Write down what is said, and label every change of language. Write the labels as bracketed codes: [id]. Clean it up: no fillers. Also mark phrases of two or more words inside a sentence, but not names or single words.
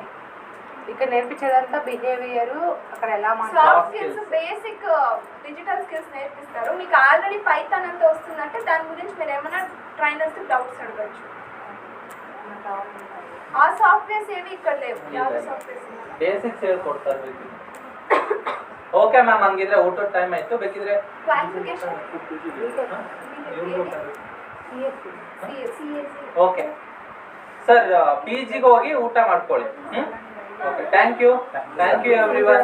[te] ఇక్కడ నేర్పించేదంతా బిహేవియర్, అక్కడ ఎలా [en] soft skills, basic digital skills [te] నేర్పిస్తారు. మీకు ఆల్రెడీ పైథాన్ అంతా వస్తుందంటే దాని గురించి మీరు ఏమైనా [en] trainers doubts [te] అడగచ్చు. ఆ సాఫ్ట్వేర్స్ ఏవి ఇక్కడ లేవు, [kn] ಯಾವ ಸಾಫ್ಟ್ವೇರ್ಸ್ ಬೇಸಿಕ್ಸ್ ಹೇಳ್ಕೊಡ್ತಾರೆ ಬೇಕಿದ್ರೆ. [en] okay ma'am, [kn] ಹಂಗಿದ್ರೆ ಊಟದ ಟೈಮ್ ಆಯ್ತು. ಬೇಕಿದ್ರೆ ಕ್ವಾಲಿಫಿಕೇಶನ್ [en] okay sir, [kn] PGಗೆ ಹೋಗಿ ಊಟ ಮಾಡ್ಕೊಳ್ಳಿ. [en] Okay, thank you everyone.